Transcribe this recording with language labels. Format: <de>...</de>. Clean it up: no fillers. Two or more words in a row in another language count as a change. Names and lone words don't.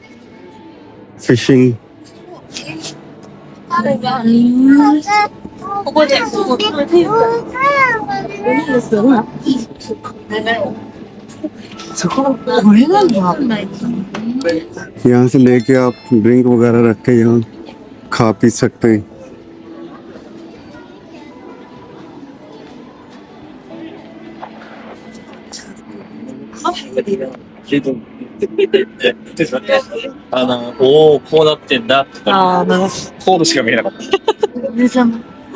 <hi>फिशिंग यहाँ से लेके आप ड्रिंक वगैरह रख के यहाँ खा पी सकते हैं।</hi> <ja>오,こうなってんだ。ああ、コードしか見えなかった。</ja>